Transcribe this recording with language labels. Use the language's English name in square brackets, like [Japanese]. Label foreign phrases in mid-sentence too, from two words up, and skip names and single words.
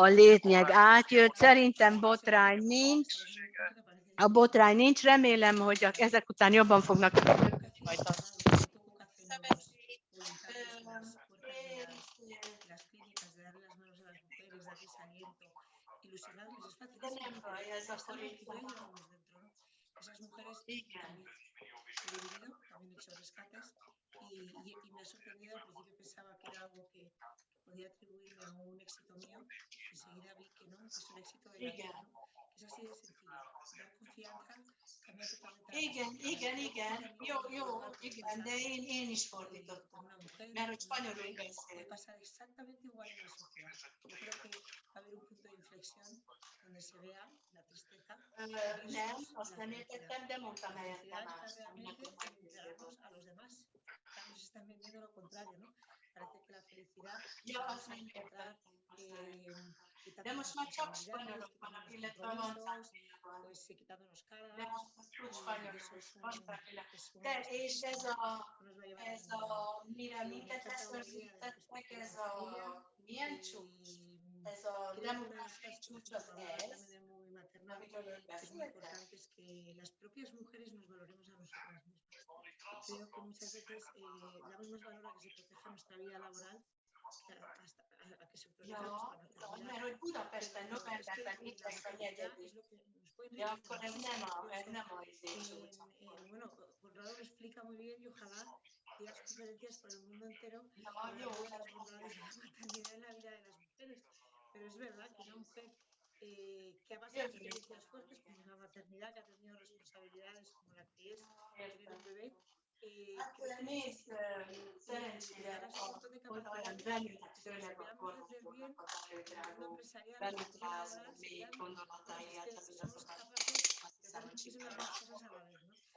[Hungarian] A lényeg átjött, szerintem botrány nincs. A botrány nincs, remélem, hogy ezek után jobban fognak majd. [Spanish] Ilusionarles es facilísimo. Están aquí, ya llevamos dentro, ¿no? Esas mujeres también he dividido, también he hecho rescates y me ha sorprendido. Al principio pensaba que era algo que podía atribuirme a un éxito mío. Enseguida vi que no, que es un éxito de la vida, ¿no? Que es así de sencillo. Dar confianza cambia totalmente la [Hungarian] Igen, de én is fordítottam, mert hogy spanyolul [Spanish] puede pasar exactamente igual en la sociedad. Yo creo que va a haber un punto de inflexión donde se vea la tristeza. [Hungarian] Nem, azt nem értettem, de mondtam [Spanish] La felicidad [Hungarian] helyette [Spanish] está más. realmente en entregarnos a los demás. Nos están vendiendo lo contrario, ¿no? Parece que la felicidad la vamos a encontrar quitando las responsabilidades, quitando los compromisos, pues quitándonos caras, y eso es un no nos va a llevar a ningún lado. Me ha encantado la idea de la perspectiva de familia. Creo que una de las cosas que estamos hablando también del móvil maternal, que es muy importante, es que las propias mujeres nos valoremos a nosotras mismas. Creo que muchas veces damos más valor a que se proteja nuestra vida laboral a que se proteja nuestra maternidad. [Hungarian] Mert hogy Budapesten novemberben itt lesz a negyedik. De akkor ez nem a [Spanish] Bueno, Conrado lo explica muy bien y ojalá digas conferencias por el mundo entero sobre las bondades de la maternidad en la vida de las mujeres. Pero es verdad que una mujer que ha pasado experiencias fuertes como la maternidad, que ha tenido responsabilidades como la que es tener un bebé, creo que necesita llegar a ese montón de capacidad que si supiéramos vender bien en el mundo empresarial, en el mundo laboral, serían, es que somos capaces de hacer muchísimas más cosas a la vez, ¿no?